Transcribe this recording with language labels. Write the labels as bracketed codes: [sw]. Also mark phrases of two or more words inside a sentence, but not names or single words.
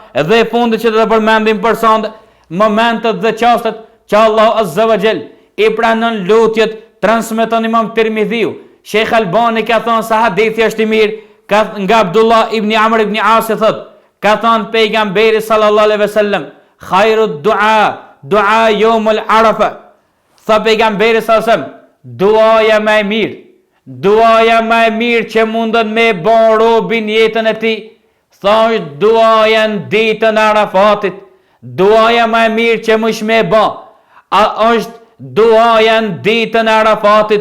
[sq] Edhe e fundit që do të përmendim për sonde, momentet dhe çastet që Allahu [ar] عز وجل [sq] i pranon lutjet, transmeton Imam Tirmidhiu. Sheikh Albani ka thënë se hadithi është i mirë, nga Abdullah ibn Amr ibn As thot, ka thënë pejgamberi [ar] صلى الله عليه وسلم, خير الدعاء يوم عرفة. [sq] Tha pejgamberi [ar] صلى الله عليه وسلم, [sq] duaja më e mirë që mundën me bën robin jetën e tij, tha është duaja në ditën e Arafatit. Duaja më e mirë që mund me bën është duaja në ditën e Arafatit.